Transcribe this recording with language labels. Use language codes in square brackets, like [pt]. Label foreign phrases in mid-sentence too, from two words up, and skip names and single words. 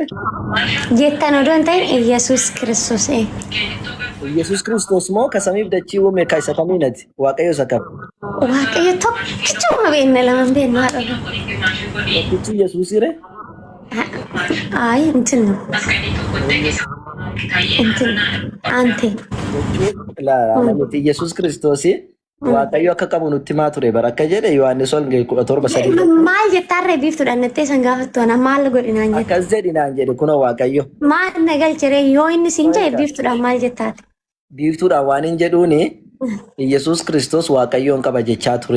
[om] Jettan odoo hin ta'in Yesuus Kiristoos. Yesuus Kiristoos moo ka samiif dachii uume ka isa kamiinati? Waaqayyo isa kam? Waaqayyo tokkichuma beekna lamaan beekna haadha. Tokkichi Yesuusire? Ay, [am] እንትን ነው እንትን አንተ [om] Yesuus Kiristoos waaqayyo akka qabu nutti himaa ture bara akka jedhe Yohaannis Wangeelii 17:3 Maal jettarree biiftuudha nattee san gaafattoona maal godhinaan jette. akkas jedhinaan jedhe kunoo waaqayyo Maal nagalchiree yoo inni siin jedhe biiftuudhaan maal jettaati. biiftuudhaan waan hin jedhuuni Yesuus Kiristoos waaqayyoon qaba jechaa ture.